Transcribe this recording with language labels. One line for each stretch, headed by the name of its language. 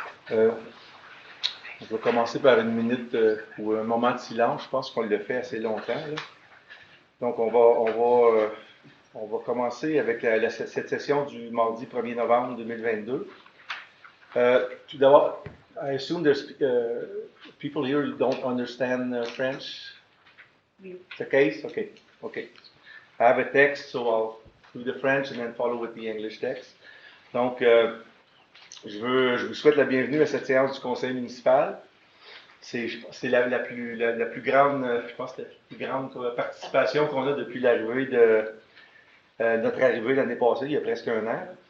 French: Je vais commencer par une minute ou un moment de silence. Je pense qu'on le fait assez longtemps, là. Donc, on va commencer avec cette session du mardi 1er novembre 2022. Tout d'abord,
English: I assume there's people here who don't understand French.
French: Oui.
English: It's the case? Okay. Okay. I have a text, so I'll do the French and then follow with the English text.
French: Donc, je vous souhaite la bienvenue à cette séance du conseil municipal. C'est la plus grande, je pense, la plus grande participation qu'on a depuis l'arrivée notre arrivée l'année passée, il y a presque un an.